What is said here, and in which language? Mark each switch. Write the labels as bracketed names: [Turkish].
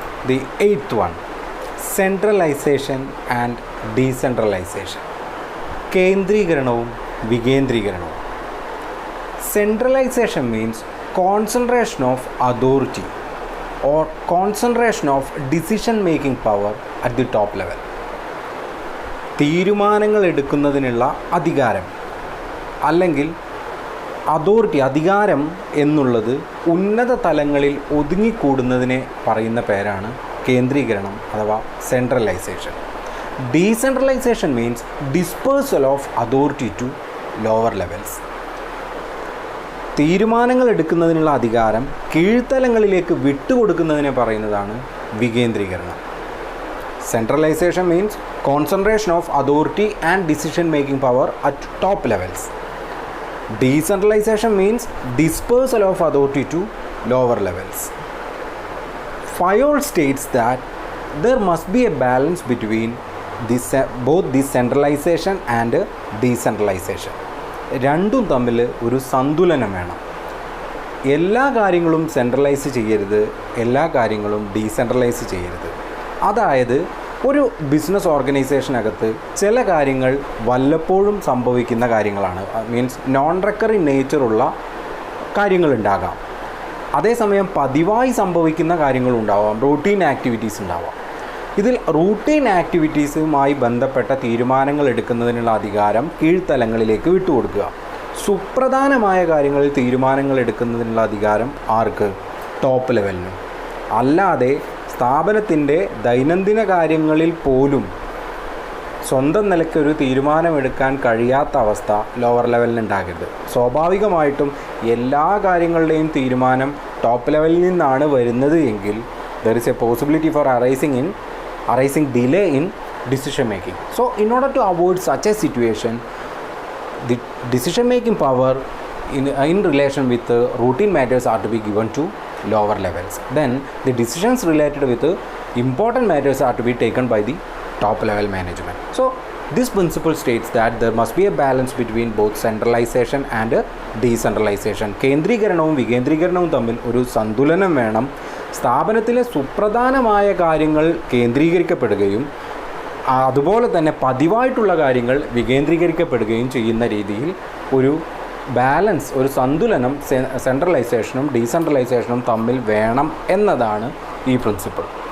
[English] The 8th one, centralization and decentralization. [Malayalam] കേന്ദ്രീകരണവും വികേന്ദ്രീകരണവും. [English] Centralization means concentration of authority or concentration of decision making power at the top level. [Malayalam] തീരുമാനങ്ങൾ എടുക്കുന്നതിനുള്ള അധികാരം അല്ലെങ്കിൽ authority, അധികാരം എന്നുള്ളത് ഉന്നത തലങ്ങളിൽ ഒതുങ്ങിക്കൂടുന്നതിനെ പറയുന്ന പേരാണ് കേന്ദ്രീകരണം അഥവാ centralisation. [English] Decentralisation means dispersal of authority to lower levels. [Malayalam] തീരുമാനങ്ങൾ എടുക്കുന്നതിനുള്ള അധികാരം കീഴ്ത്തലങ്ങളിലേക്ക് വിട്ടുകൊടുക്കുന്നതിനെ പറയുന്നതാണ് വികേന്ദ്രീകരണം. [English] Centralisation means concentration of authority and decision making power at top levels. Decentralization means dispersal of authority to lower levels. Fayol states that there must be a balance between both the centralization and decentralization. [Malayalam] രണ്ടും തമ്മിൽ ഒരു സന്തുലനം വേണം. എല്ലാ കാര്യങ്ങളും centralise ചെയ്യരുത്, എല്ലാ കാര്യങ്ങളും decentralise ചെയ്യരുത്. അതായത് ഒരു ബിസിനസ് ഓർഗനൈസേഷനകത്ത് ചില കാര്യങ്ങൾ വല്ലപ്പോഴും സംഭവിക്കുന്ന കാര്യങ്ങളാണ്, മീൻസ് നോൺ റെക്കറിങ് നേച്ചറുള്ള കാര്യങ്ങളുണ്ടാകാം. അതേസമയം പതിവായി സംഭവിക്കുന്ന കാര്യങ്ങളുണ്ടാവാം, റൂട്ടീൻ ആക്ടിവിറ്റീസ് ഉണ്ടാവാം. ഇതിൽ റൂട്ടീൻ ആക്ടിവിറ്റീസുമായി ബന്ധപ്പെട്ട തീരുമാനങ്ങൾ എടുക്കുന്നതിനുള്ള അധികാരം കീഴ്ത്തലങ്ങളിലേക്ക് വിട്ടുകൊടുക്കുക. സുപ്രധാനമായ കാര്യങ്ങളിൽ തീരുമാനങ്ങൾ എടുക്കുന്നതിനുള്ള അധികാരം ആർക്ക്? ടോപ്പ് ലെവലിന്. അല്ലാതെ സ്ഥാപനത്തിൻ്റെ ദൈനംദിന കാര്യങ്ങളിൽ പോലും സ്വന്തം നിലയ്ക്കൊരു തീരുമാനമെടുക്കാൻ കഴിയാത്ത അവസ്ഥ ലോവർ ലെവലിന് ഉണ്ടാകരുത്. സ്വാഭാവികമായിട്ടും എല്ലാ കാര്യങ്ങളുടെയും തീരുമാനം ടോപ്പ് ലെവലിൽ നിന്നാണ് വരുന്നത് എങ്കിൽ [English] there is a possibility for arising delay in decision making. So in order to avoid such a situation, the decision making power in relation with routine matters are to be given to lower levels. Then the decisions related with important matters are to be taken by the top level management. So this principle states that there must be a balance between both centralization and decentralization. [Malayalam] കേന്ദ്രീകരണവും വികേന്ദ്രീകരണവും തമ്മിൽ ഒരു സന്തുലനം വേണം. സ്ഥാപനത്തിലെ സുപ്രധാനമായ കാര്യങ്ങൾ കേന്ദ്രീകരിക്കപ്പെടുകയും അതുപോലെ തന്നെ പതിവായിട്ടുള്ള കാര്യങ്ങൾ വികേന്ദ്രീകരിക്കപ്പെടുകയും ചെയ്യുന്ന രീതിയിൽ ഒരു ബാലൻസ്, ഒരു സന്തുലനം സെൻട്രലൈസേഷനും ഡീസെൻട്രലൈസേഷനും തമ്മിൽ വേണം എന്നതാണ് ഈ പ്രിൻസിപ്പിൾ.